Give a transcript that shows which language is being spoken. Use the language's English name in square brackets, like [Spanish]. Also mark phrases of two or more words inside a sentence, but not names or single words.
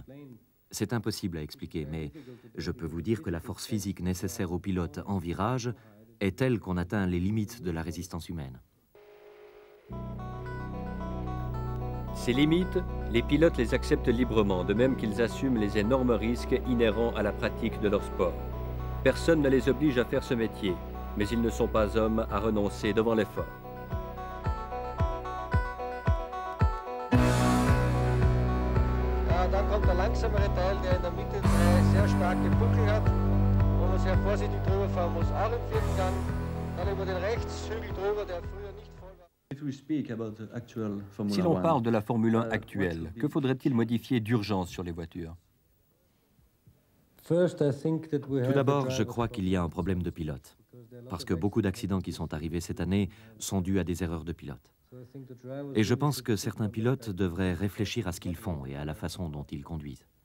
[French] C'est impossible à expliquer, mais je peux vous dire que la force physique nécessaire au pilote en virage est telle qu'on atteint les limites de la résistance humaine. Ces limites, les pilotes les acceptent librement, de même qu'ils assument les énormes risques inhérents à la pratique de leur sport. Personne ne les oblige à faire ce métier, mais ils ne sont pas hommes à renoncer devant l'effort. [German] Dann kommt der langsamere Teil, der in der Mitte 3 sehr starke Buckel hat, wo man sehr vorsichtig drüber fahren muss, auch im 4. Gang. Dann über den Rechtshügel drüber, der früher nicht voll war. [French] Si l'on parle de la Formule 1 actuelle, que faudrait-il modifier d'urgence sur les voitures? Tout d'abord, je crois qu'il y a un problème de pilote, parce que beaucoup d'accidents qui sont arrivés cette année sont dus à des erreurs de pilote. Et je pense que certains pilotes devraient réfléchir à ce qu'ils font et à la façon dont ils conduisent.